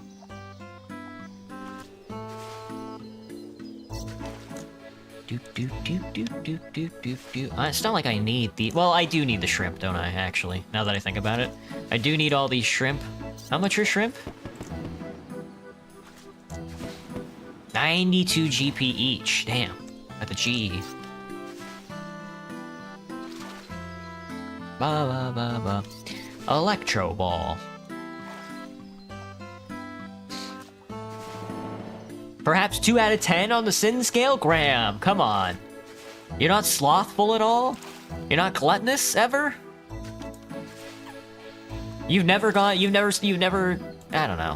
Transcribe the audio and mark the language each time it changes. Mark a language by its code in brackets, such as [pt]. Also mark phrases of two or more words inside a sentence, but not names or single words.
[en] It's not like I need the... Well, I do need the shrimp, don't I, actually? Now that I think about it. I do need all these shrimp. How much are shrimp? 92 GP each. Damn. At the G. Ba ba ba ba. Electro Ball. Perhaps 2 out of 10 on the sin scale? Graham, come on. You're not slothful at all? You're not gluttonous ever? You've never, I don't know.